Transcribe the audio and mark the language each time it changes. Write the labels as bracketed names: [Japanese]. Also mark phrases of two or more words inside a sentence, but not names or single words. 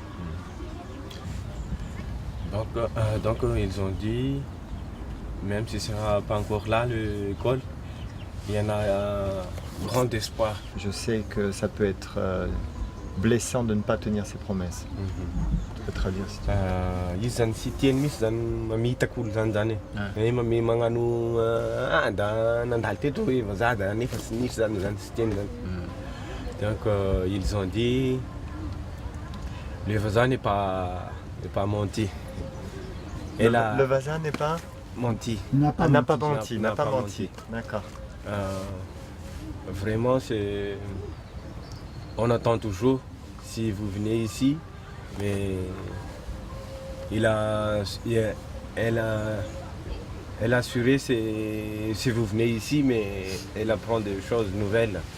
[French] Donc ils ont dit, même si ce ne sera pas encore là l'école, il y en a un grand espoir. Je sais que ça peut être blessant de ne pas tenir ses promesses. Tu peux traduire si tu veux. [Malagasy] Izy zany sy tiany misy zany mamita olo zany hoe mame magnano da nandalo teto hoe vazaha da nefa tsy nisy zany sy tiany zany. [French] Donc ils ont dit le vazaha n'est pas menti. Le vazaha n'est pas menti. N'a pas menti. D'accord. Vraiment, on attend toujours si vous venez ici, mais elle a assuré si vous venez ici, mais elle apprend des choses nouvelles.